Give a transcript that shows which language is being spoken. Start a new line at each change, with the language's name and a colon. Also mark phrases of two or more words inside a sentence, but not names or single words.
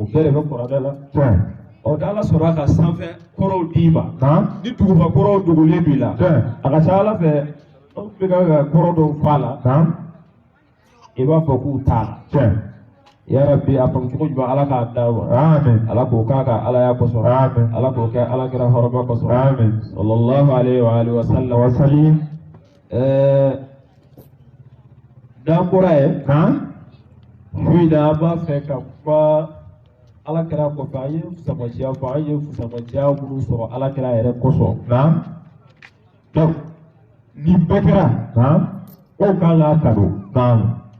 Bambara: bɛɛ de bɛ kuranɛ la ni Ala sɔrɔ ka sanfɛ kɔrɔw d'i ma ni duguba kɔrɔw dogolen b'i la a ka ca Ala fɛ anw bɛ ka kɔrɔ dɔw f'a la I b'a fɔ k'u t'a la
Arabic: يا رب
Bambara: a fɔcogo ɲuman Ala k'a d'a ma Ala k'o k'a ka Alaya kosɔn Ala k'o kɛ Ala kira hɔrɔma kosɔn
Arabic: صلى الله عليه وآله وسلم
Bambara: n'an bɔra yen su in na an b'a fɛ ka kuma Ala kira kɔfɛ an ye fusamaciya fɔ an ye fusamaciya minnu sɔrɔ Ala kira yɛrɛ kosɔn donc nin bɛɛ kɛra anw kan k'a kanu